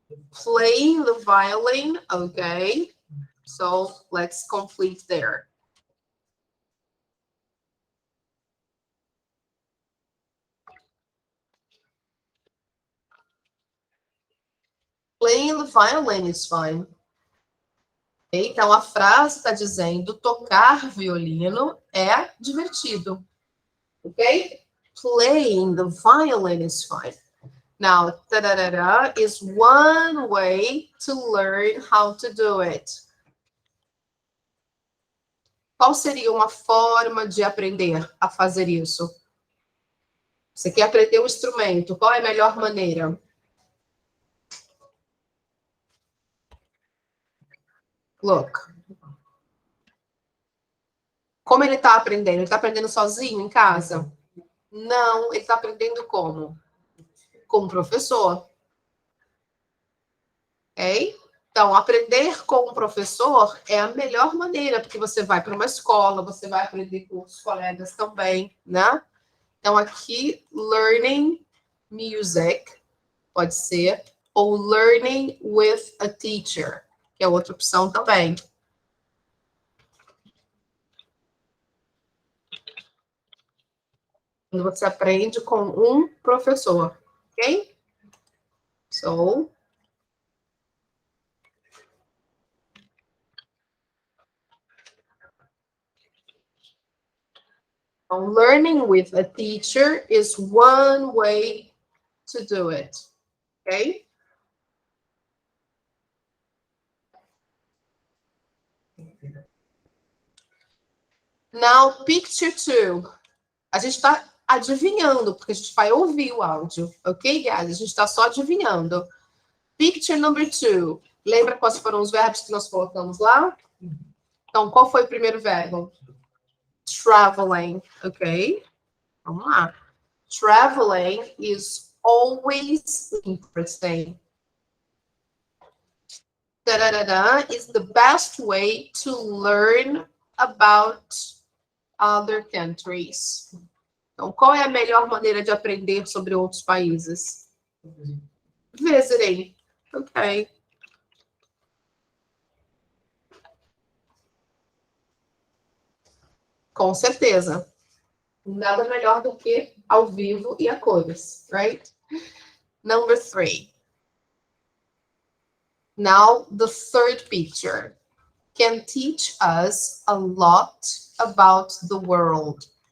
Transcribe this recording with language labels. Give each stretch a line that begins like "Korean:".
English: Playing the violin. Okay. So, let's complete there. Playing the violin is fun.
Portuguese: Então, a frase está dizendo tocar violino é divertido. Ok?
English: Playing the violin is fun. Now, tararara is one way to learn how to do it.
Portuguese: Qual seria uma forma de aprender a fazer isso? Você quer aprender o instrumento, qual é a melhor maneira?
English: Look.
Portuguese: Como ele está aprendendo? Ele está aprendendo sozinho em casa? Não, ele está aprendendo como? Com o professor. Ok? Então, aprender com o professor é a melhor maneira, porque você vai para uma escola, você vai aprender com os colegas também, né? Então, aqui,
English: learning music,
Portuguese: pode ser, ou
English: learning with a teacher,
Portuguese: que é outra opção também. Quando você aprende com um professor, ok?
English: So, learning with a teacher is one way to do it, ok? Now, picture 2.
Portuguese: A gente está adivinhando, porque a gente vai ouvir o áudio,
English: ok, guys?
Portuguese: A gente está só adivinhando.
English: Picture number 2.
Portuguese: Lembra quais foram os verbos que nós colocamos lá? Então, qual foi o primeiro verbo? Traveling, ok? Vamos lá.
English: Traveling is always interesting. Da-da-da-da is the best way to learn about other countries.
Portuguese: Então, qual é a melhor maneira de aprender sobre outros países? Visiting. Ok. Com certeza. Nada melhor do que ao vivo e a cores, right?
English: Number 3. Now, the third picture can teach us a lot about the world.